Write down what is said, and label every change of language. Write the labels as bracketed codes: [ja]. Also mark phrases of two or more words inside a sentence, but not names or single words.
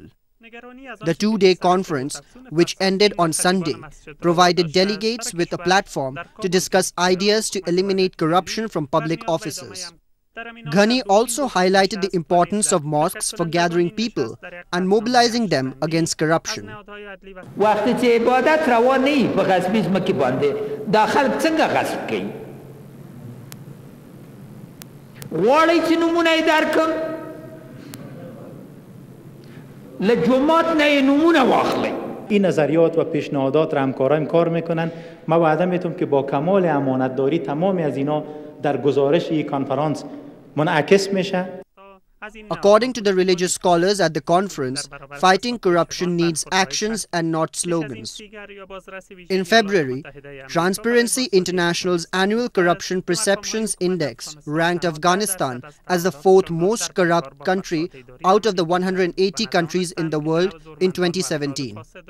[en] The 2-day conference, which ended on Sunday, provided delegates with a platform to discuss ideas to eliminate corruption from public offices. Ghani also highlighted the importance of mosques for gathering people and mobilizing them against corruption. [ps] غواړی چې نمونه یې درکم له جماعت نه یې نمونه واخلئ. [fa] این نظریات و پیشنهادات را همکارایم کار میکنن. ما وعده میتونم که با کمال امانتداری تمامی از اینا در گزارش این کنفرانس منعکس میشه. [en] According to the religious scholars at the conference, fighting corruption needs actions and not slogans. In February, Transparency International's annual Corruption Perceptions Index ranked Afghanistan as the 4th most corrupt country out of the 180 countries in the world in 2017.